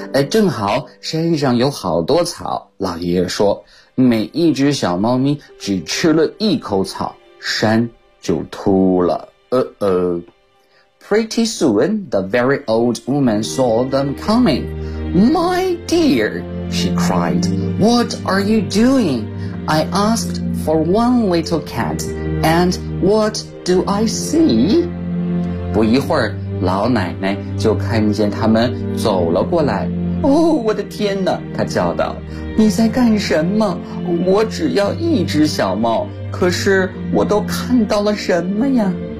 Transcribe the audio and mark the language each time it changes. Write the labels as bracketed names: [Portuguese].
[Chinese] 正好山上有好多草，老爷爷说，每一只小猫咪只吃了一口草，山就秃了。 [English] Pretty soon, the very old woman saw them coming. My dear, she cried, what are you doing? I asked for one little cat, and what do I see? [Chinese] 不一会儿，老奶奶就看见他们走了过来。我的天哪，她叫道，你在干什么？我只要一只小猫，可是我都看到了什么呀？